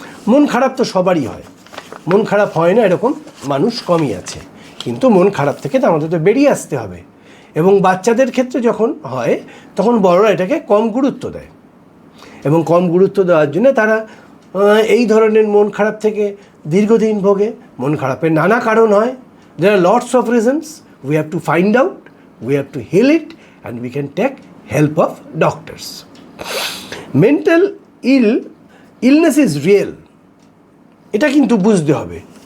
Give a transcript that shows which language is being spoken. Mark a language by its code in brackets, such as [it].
[bn] মন খারাপ তো সবারই হয়, মন খারাপ হয় না এরকম মানুষ কমই আছে, কিন্তু মন খারাপ থেকে তো আমাদের তো বেরিয়ে আসতে হবে। এবং বাচ্চাদের ক্ষেত্রে যখন হয় তখন বড়রা এটাকে কম গুরুত্ব দেয়, এবং কম গুরুত্ব দেওয়ার জন্য তারা এই ধরনের মন খারাপ থেকে দীর্ঘদিন ভোগে। মন খারাপের নানা কারণ হয়, [en] there are lots of reasons, we have to find out, we have to heal it, and we can take help of doctors. Mental illness is real, [bn] এটা কিন্তু বুঝতে হবে।